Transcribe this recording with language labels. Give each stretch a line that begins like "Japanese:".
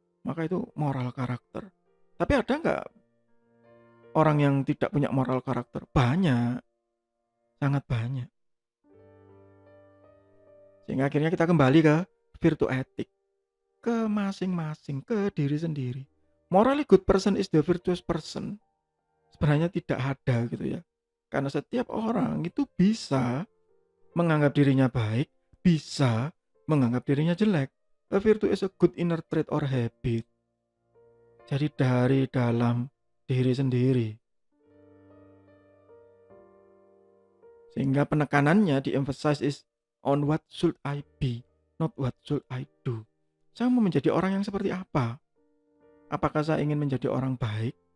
Indonesian: Maka itu moral karakter. Tapi ada nggak orang yang tidak punya moral karakter? Banyak, sangat banyak. Sehingga akhirnya kita kembali ke virtue etik, ke masing-masing, ke diri sendiri.
English: Morally good person is the virtuous person.
Indonesian: Sebenarnya tidak ada gitu ya. Karena setiap orang itu bisa menganggap dirinya baik, bisa menganggap dirinya jelek.
English: A virtue is a good inner trait or habit.
Indonesian: Jadi dari dalam diri sendiri. Sehingga penekanannya di-emphasize
English: is on what should I be, not what should I do.
Indonesian: Saya mau menjadi orang yang seperti apa? Apakah saya ingin menjadi orang baik?